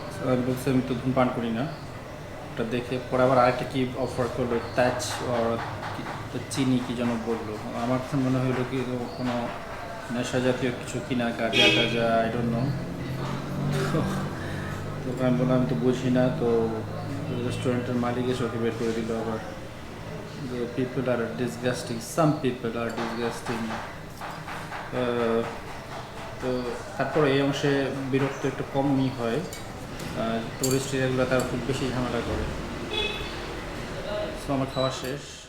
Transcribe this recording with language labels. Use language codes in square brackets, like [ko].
[bn] আমি বলছি আমি তো ধূমপান করি না, ওটা দেখে পরে আবার আরেকটা কি অফার করলো, টাচ আর চিনি কি যেন বললো। আমার কাছে মনে হলো কি কোনো নেশা জাতীয় কিছু কিনা, গাঁজা টাজা, [en] I don't know. [bn] তো আমি বললাম আমি তো বুঝি না। তো রেস্টুরেন্টের মালিক এসে ওকে বের করে দিল আবার। [en] The people are disgusting, some people are disgusting. [bn] তো তারপরে এই অংশে বিরক্ত একটু কমই হয়, টুরিস্ট এরিয়াগুলো তার খুব বেশি ঝামেলা করে। তো আমার খাওয়া শেষ।